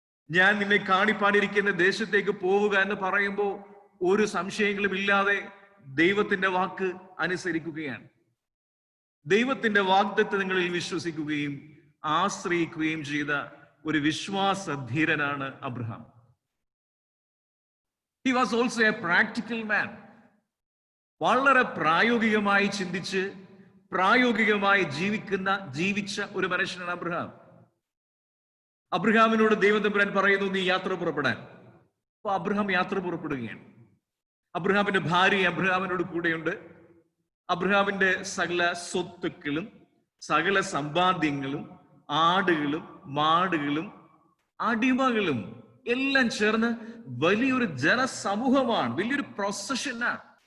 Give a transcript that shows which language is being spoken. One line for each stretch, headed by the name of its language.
Malayalam: ഞാൻ നിന്നെ കാണിപ്പാനിരിക്കുന്ന ദേശത്തേക്ക് പോവുക എന്ന് പറയുമ്പോൾ ഒരു സംശയങ്ങളും ഇല്ലാതെ ദൈവത്തിന്റെ വാക്ക് അനുസരിക്കുകയാണ്. ദൈവത്തിന്റെ വാഗ്ദത്തങ്ങളിൽ വിശ്വസിക്കുകയും ആശ്രയിക്കുകയും ചെയ്ത ഒരു വിശ്വാസധീരനാണ് Abraham.
English: He was also a practical man.
Malayalam: വളരെ പ്രായോഗികമായി ചിന്തിച്ച് പ്രായോഗികമായി ജീവിച്ച ഒരു മനുഷ്യനാണ് അബ്രഹാം. അബ്രഹാമിനോട് ദൈവം തമ്പുരാൻ പറയുന്നു, നീ യാത്ര പുറപ്പെടാൻ. അപ്പൊ അബ്രഹാം യാത്ര പുറപ്പെടുകയാണ്. അബ്രഹാമിന്റെ ഭാര്യ അബ്രഹാമിനോട് കൂടെയുണ്ട്. അബ്രഹാമിന്റെ സകല സ്വത്തുക്കളും സകല സമ്പാദ്യങ്ങളും ആടുകളും മാടുകളും അടിമകളും എല്ലാം ചേർന്ന് വലിയൊരു ജനസമൂഹമാണ്, വലിയൊരു പ്രൊസഷനാണ്.